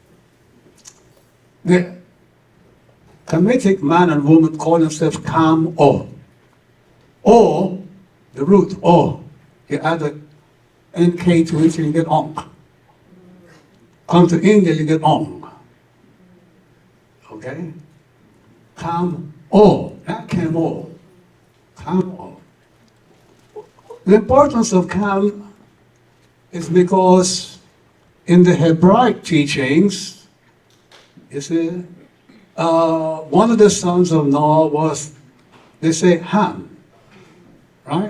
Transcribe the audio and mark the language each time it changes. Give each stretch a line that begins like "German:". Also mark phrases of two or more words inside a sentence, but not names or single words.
English: The Kemetic man and woman call themselves Kam-O. O, the root O, you add a NK to it and you get Ong. Come to India, you get Ong. Okay? Kam-O, not Kam-O. Kam-O. The importance of Kam is because in the Hebraic teachings, you see, one of the sons of Noah was, they say, Ham, right?